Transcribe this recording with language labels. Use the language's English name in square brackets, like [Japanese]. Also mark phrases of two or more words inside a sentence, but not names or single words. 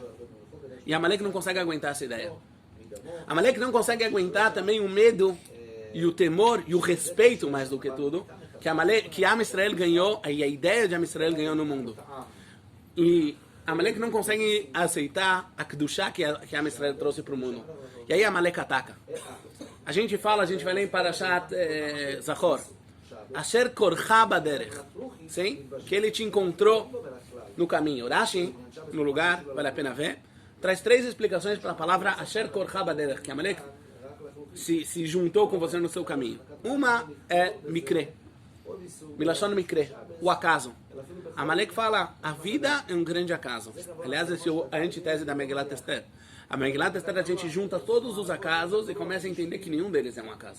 [Portuguese] E Amalek não consegue aguentar essa ideia. Amalek não consegue aguentar também o medo e o temor e o respeito, mais do que tudo, que Am Israel ganhou, e a ideia de Am Israel ganhou no mundo. E Amalek não consegue aceitar a Kedushá que Am Israel trouxe para o mundo. E aí Amalek ataca. A gente vai ler em Parashat Zachor. [Hebrew] אשר קרך בדרך. [Portuguese] Sim? Que ele te encontrou no caminho. Rashi, no lugar, vale a pena ver, traz 3 explicações para a palavra [Hebrew] אשר קרך בדרך, [Portuguese] que Amalek se juntou com você no seu caminho. Uma é Mikre. [Hebrew] מלשון מקרה, [Portuguese] o acaso. Amalek fala, a vida é um grande acaso. Aliás, essa é a antítese da Megillat Esther. A Megillat Esther, a gente junta todos os acasos e começa a entender que nenhum deles é um acaso.